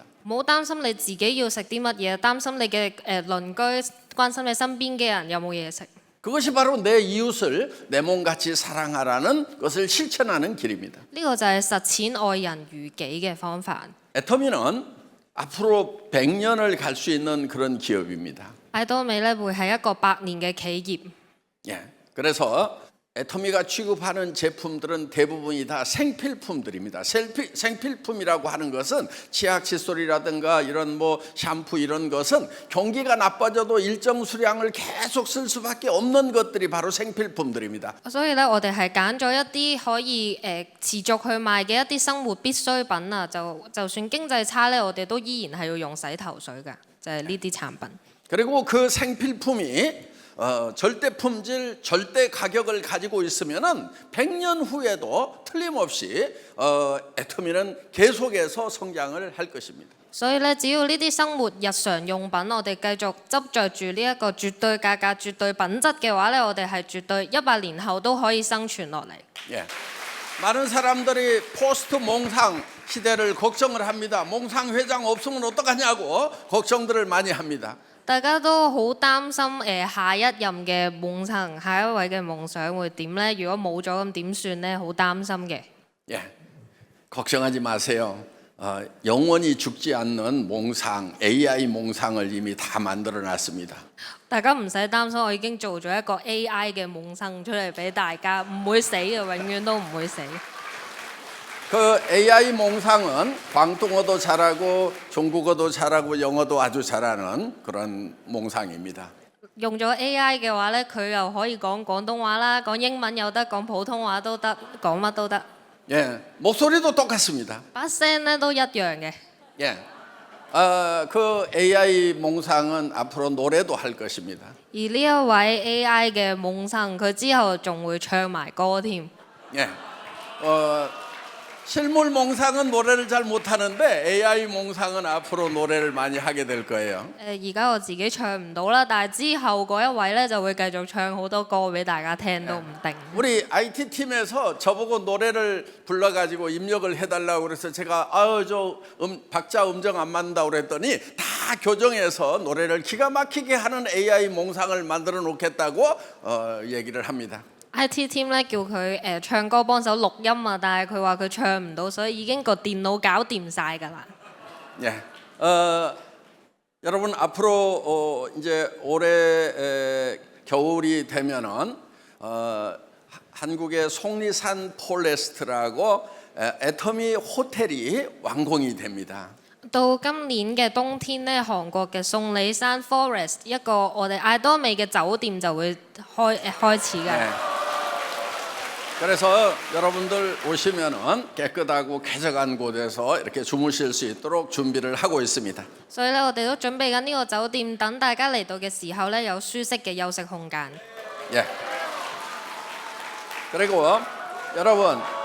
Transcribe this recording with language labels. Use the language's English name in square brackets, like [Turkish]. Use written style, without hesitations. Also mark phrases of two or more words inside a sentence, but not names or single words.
[Cantonese] 唔好擔心你自己要食啲乜嘢，擔心你嘅鄰居，關心你身邊嘅人有冇嘢食。 [Korean] 그것이 바로 내 이웃을 내 몸같이 사랑하라는 것을 실천하는 길입니다. [Cantonese] 呢個就係實踐愛人如己嘅方法。 [Korean] 애터미는 앞으로 100년을 갈 수 있는 그런 기업입니다. [Cantonese] 艾多美咧會係一個100年嘅企業。 [Korean] 예. 그래서 애터미가 취급하는 제품들은 대부분이 다 생필품들입니다. 생필품이라고 하는 것은 치약 칫솔이라든가 이런 뭐 샴푸 이런 것은 경기가 나빠져도 일정 수량을 계속 쓸 수밖에 없는 것들이 바로 생필품들입니다. [Cantonese] 所以咧，我哋係揀咗一啲可以持續去賣嘅一啲生活必需品啊，就算經濟差咧，我哋都依然係要用洗頭水㗎，就係呢啲產品。 [Korean] 그리고 그 생필품이 절대 품질, 절대 가격을 가지고 있으면은 100년 후에도 틀림없이 애터미는 계속해서 성장을 할 것입니다. [Cantonese] 所以咧，只要呢啲生活日常用品，我哋繼續執着住呢一個絕對價格、絕對品質嘅話咧，我哋係絕對100年後都可以生存落嚟。 [Korean] 예. 많은 사람들이 포스트 몽상 시대를 걱정을 합니다. 몽상 회장 없으면 어떡하냐고 걱정들을 많이 합니다. [Cantonese] 大家都好擔心下一任嘅夢想，下一位嘅夢想會點呢？如果冇咗咁點算呢？好擔心嘅。 [Korean] 예. 걱정하지 마세요. 영원히 죽지 않는 몽상, AI 몽상을 이미 다 만들어 놨습니다. [Cantonese] 大家唔使擔心，我已經做咗一個 AI 嘅夢生出嚟俾大家，唔會死嘅，永遠都唔會死。 [Korean] 그 AI 몽상은 광동어도 잘하고 중국어도 잘하고 영어도 아주 잘하는 그런 몽상입니다. [Cantonese] 用咗 AI 嘅話呢，佢又可以講廣東話啦，講英文又得，講普通話都得，講乜都得。 [Korean] 예, 목소리도 똑같습니다. [Cantonese] 把聲呢都一樣嘅。 [Korean] 예, 그 AI 몽상은 앞으로 노래도 할 것입니다. [Cantonese] 而呢一位 AI 嘅夢生，佢之後仲會唱埋歌添。 [Korean] 예, 실물 몽상은 노래를 잘 못하는데 AI 몽상은 앞으로 노래를 많이 하게 될 거예요. [Cantonese] 而家我自己唱唔到啦，但係之後嗰一位呢就會繼續唱好多歌俾大家聽都唔定。 [Korean] 우리 IT 팀에서 저보고 노래를 불러가지고 입력을 해달라고 그래서 제가 박자 음정 안 맞는다고 그랬더니 다 교정해서 노래를 기가 막히게 하는 AI 몽상을 만들어 놓겠다고 얘기를 합니다. [English] IT team [Cantonese] 咧叫佢唱歌幫手錄音啊，但係佢話佢唱唔到，所以已經個電腦搞掂晒㗎啦。 [Korean] 예, 여러분 앞으로 이제 올해 겨울이 되면은 한국의 속리산 폴레스트라고 애터미 호텔이 완공이 됩니다. [Cantonese] 到今年嘅冬天咧，韓國嘅宋里山 Forest 一個我哋艾多美嘅酒店就會開始㗎。 [Korean] 네. 그래서 여러분들 오시면은 깨끗하고 쾌적한 곳에서 이렇게 주무실 수 있도록 준비를 하고 있습니다. [Cantonese] 所以咧，我哋都準備緊呢個酒店，等大家嚟到嘅時候咧，有舒適嘅休息空間。 [Korean] 예. 그리고 여러분